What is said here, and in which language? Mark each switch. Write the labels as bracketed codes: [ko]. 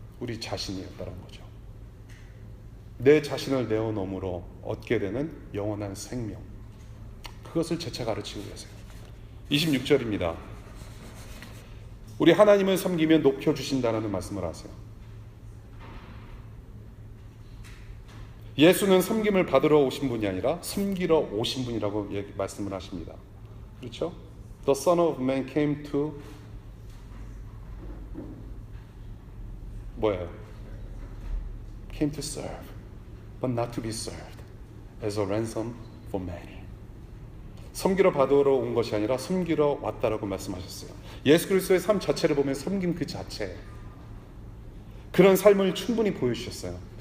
[ko] 우리 자신이었다는 거죠. 내 자신을 내어놓음으로 얻게 되는 영원한 생명, 그것을 재차 가르치고 계세요. 26절입니다. 우리 하나님을 섬기면 높여주신다는 말씀을 하세요. 예수는 섬김을 받으러 오신 분이 아니라 섬기러 오신 분이라고 말씀을 하십니다. 그렇죠? [en] The Son of Man came to [ko] 뭐예요? [en] Came to serve, but not to be served, as a ransom for many. [ko] 섬기러 받으러 온 것이 아니라 섬기러 왔다라고 말씀하셨어요. 예수 그리스도의 삶 자체를 보면 섬김 그 자체, 그런 삶을 충분히 보여주셨어요.